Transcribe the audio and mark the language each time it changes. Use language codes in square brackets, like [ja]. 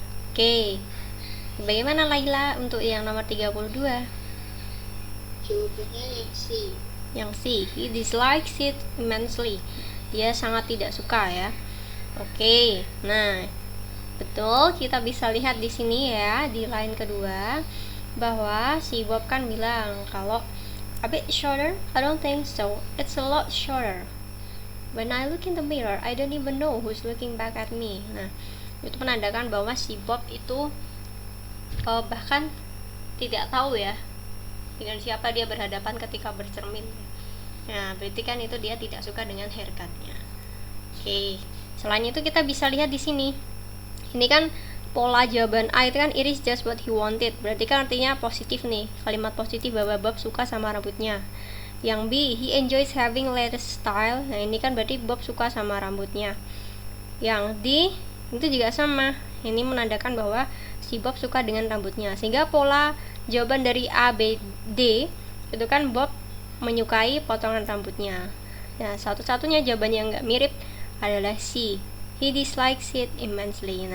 [id] Oke, bagaimana Laila untuk yang nomor 32? Jawabannya yang C. [en] Yang C, he dislikes it immensely. [id] Dia sangat tidak suka ya. Oke, nah betul, kita bisa lihat di sini ya di line kedua bahwa si Bob kan bilang kalau [en] a bit shorter, I don't think so. It's a lot shorter. When I look in the mirror, I don't even know who's looking back at me. [id] Nah, itu menandakan bahwa si Bob itu bahkan tidak tahu ya dengan siapa dia berhadapan ketika bercermin. Nah, berarti kan itu dia tidak suka dengan haircutnya. Oke, selain itu kita bisa lihat di sini. Ini kan pola jawaban A itu kan [en] it is just what he wanted. [id] Berarti kan artinya positif nih, kalimat positif bahwa Bob suka sama rambutnya. [en] Yang B, he enjoys having latest style. [id] Nah, ini kan berarti Bob suka sama rambutnya. Yang D, itu juga sama. Ini menandakan bahwa si Bob suka dengan rambutnya. Sehingga pola jawaban dari A, B, D itu kan Bob menyukai potongan rambutnya. Nah, satu-satunya jawaban yang nggak mirip adalah C, [en] he dislikes it immensely.